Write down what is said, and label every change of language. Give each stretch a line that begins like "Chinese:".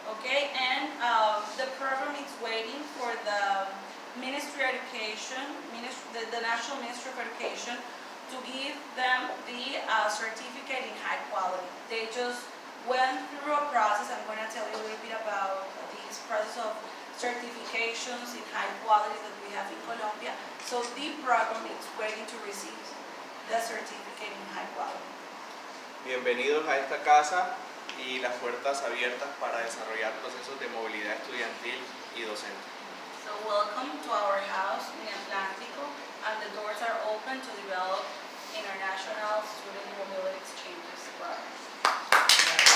English: Okay, and the program is waiting for the Ministry of Education, the National Ministry of Education, to give them the certificate in high quality. They just went through a process. I'm going to tell you a little bit about this process of certifications in high quality that we have in Colombia. So the program is waiting to receive the certificate in high quality.
Spanish: Bienvenidos a esta casa y las puertas abiertas para desarrollar procesos de movilidad estudiantil y docente.
English: So welcome to our house in Atlántico, and the doors are open to develop international student mobility exchanges program.